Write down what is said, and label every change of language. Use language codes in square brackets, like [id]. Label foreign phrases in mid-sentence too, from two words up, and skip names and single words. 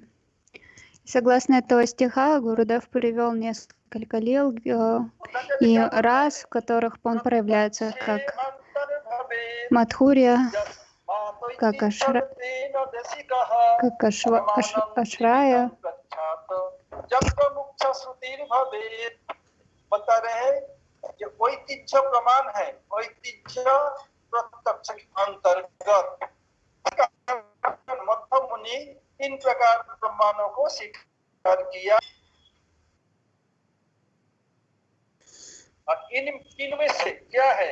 [ru] Согласно этого стиха, Гурудев привел несколько лил и рас, в которых он проявляется как мадхурия, как ашрая. [hi] बता रहे हैं कि वैतिथ्य प्रमाण है, वैतिथ्य प्रत्यक्ष के अंतर्गत मध्य मुनि इन प्रकार प्रमाणों को स्वीकार किया और इन में से क्या है?